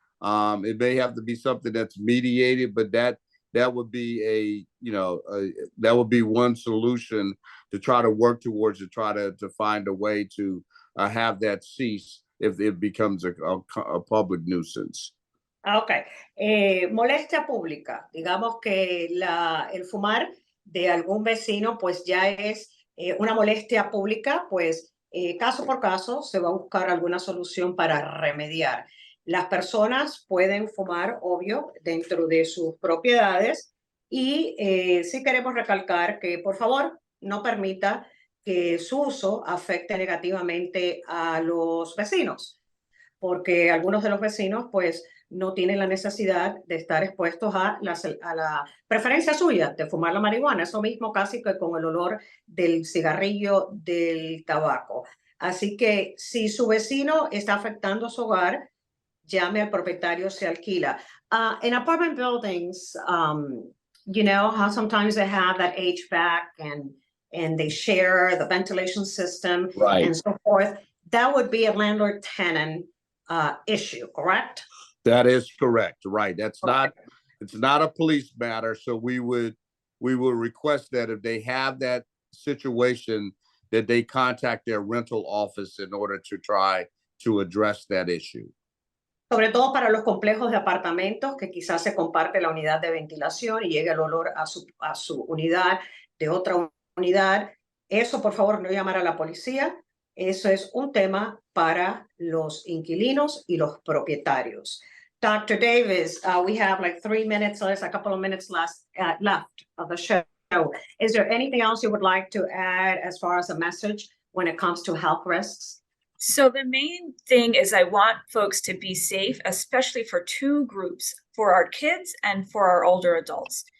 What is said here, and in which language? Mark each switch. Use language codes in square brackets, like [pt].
[en] It may have to be something that's mediated, but that would be that would be one solution to try to work towards, to find a way to have that cease if it becomes a public nuisance. [es] Okay. Molestia pública. Digamos que el fumar de algún vecino pues ya es una molestia pública, pues caso por caso se va a buscar alguna solución para remediar. Las personas pueden fumar, obvio, dentro de sus propiedades y sí queremos recalcar que, por favor, no permita que su uso afecte negativamente a los vecinos, porque algunos de los vecinos pues no tienen la necesidad de estar expuestos a la preferencia suya de fumar la marihuana, eso mismo casi que con el olor del cigarrillo, del tabaco. Así que si su vecino está afectando su hogar, llame al propietario, se alquila. [en] In apartment buildings, you know how sometimes they have that HVAC and they share the ventilation system Right. and so forth. That would be a landlord-tenant issue, correct? That is correct. Right. It's not a police matter. So we would request that if they have that situation, that they contact their rental office in order to try to address that issue. [es] Sobre todo para los complejos de apartamentos que quizás se comparte la unidad de ventilación y llega el olor a su unidad de otra unidad. Eso, por favor, no llamar a la policía. Eso es un tema para los inquilinos y los propietarios. [en] Dr. Davis, we have like 3 minutes, there's a couple of minutes left of the show. Is there anything else you would like to add as far as a message when it comes to health risks? So the main thing is I want folks to be safe, especially for two groups, for our kids and for our older adults.